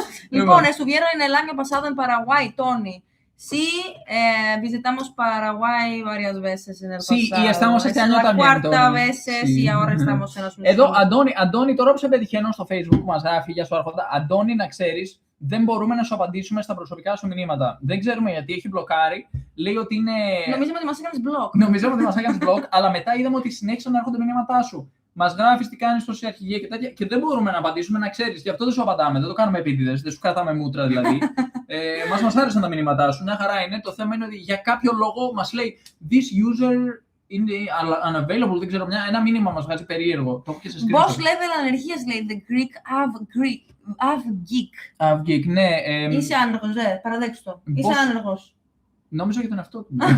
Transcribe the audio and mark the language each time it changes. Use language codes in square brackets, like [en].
[es] Λοιπόν, estuvieron en el año pasado en Paraguay, Tony. Sí, visitamos Paraguay varias veces en el pasado. Sí, y estamos este año también. Cuarta veces y ahora estamos en los mismos. [el] Εδώ, Αντώνη, τώρα που σε πετυχαίνω στο Facebook που μας γράφει, για σου Άρχοντα, Αντώνη, να ξέρεις, δεν μπορούμε να σου απαντήσουμε στα προσωπικά σου μηνύματα. Δεν ξέρουμε γιατί έχει μπλοκάρει. λέει ότι είναι. Νομίζαμε ότι μας έκανες blog. Νομίζαμε ότι μας έκανες blog, αλλά μετά είδαμε ότι συνέχισαν να έρχονται μηνύματά σου. Μας γράφεις τι κάνεις τόση αρχηγία και τέτοια, και δεν μπορούμε να απαντήσουμε, να ξέρεις. Γι' αυτό δεν σου απαντάμε, δεν το κάνουμε επίτηδες, δεν σου κρατάμε μούτρα δηλαδή. Μας άρεσαν τα μηνύματά σου, μια χαρά είναι. Το θέμα είναι ότι για κάποιο λόγο μας λέει [en] This user [el] είναι unavailable, δεν ξέρω, ένα μήνυμα μας βγάζει περίεργο. Boss level ανεργίας λέει The Greek Avgeek. Ναι. Είσαι άνεργος, παραδέξου το. Είσαι άνεργος. Νόμιζα για τον εαυτό του.